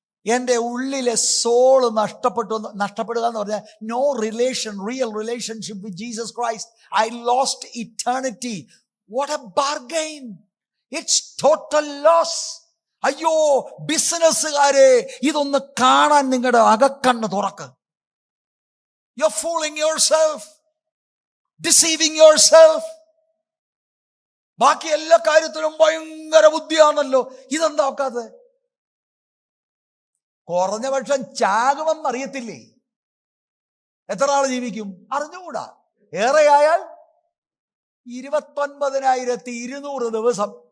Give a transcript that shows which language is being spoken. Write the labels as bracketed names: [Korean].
[Malayalam] എൻ്റെ ഉള്ളിലെ സോള് നഷ്ടപ്പെടുക എന്ന് പറഞ്ഞാൽ [English] No real relationship with Jesus Christ. I lost eternity. What a bargain. It's total loss. [Malayalam] അയ്യോ ബിസിനസ്സുകാരെ, ഇതൊന്ന് കാണാൻ നിങ്ങളുടെ അകക്കണ്ണ് തുറക്ക്. [English] You're fooling yourself, deceiving yourself. [Malayalam] ബാക്കി എല്ലാ കാര്യത്തിലും ഭയങ്കര ബുദ്ധിയാണല്ലോ, ഇതെന്താ നോക്കാതെ? കുറഞ്ഞ പക്ഷം ചാകുമെന്നറിയത്തില്ലേ? എത്ര നാൾ ജീവിക്കും അറിഞ്ഞുകൂടാ. ഏറെയായാൽ 29,200 ദിവസം.